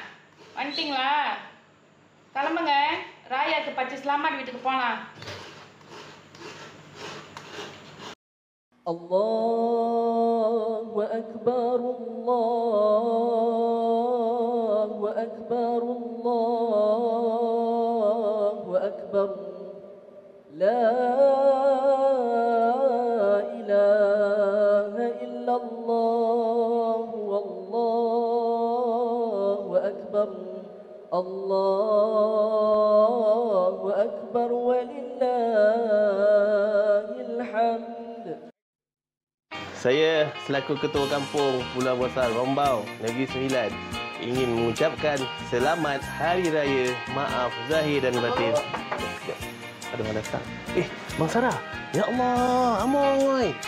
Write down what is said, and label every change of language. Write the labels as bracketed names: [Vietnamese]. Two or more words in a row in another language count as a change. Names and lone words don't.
[Malay] Pentinglah. Kalau mengen, Raya ke Pakcik Selamat [Tamil] வீட்டுக்கு போலாம். [Arabic] الله أكبر الله أكبر الله أكبر لا إله إلا الله والله أكبر الله أكبر ولله الحمد. [Malay] Saya selaku Ketua Kampung Pulau Besar Rombau Negeri Sembilan ingin mengucapkan selamat Hari Raya Maaf Zahir dan Batin. Ada orang datang. Bang Sarah. [Arabic] Ya Allah, [Malay] amoy.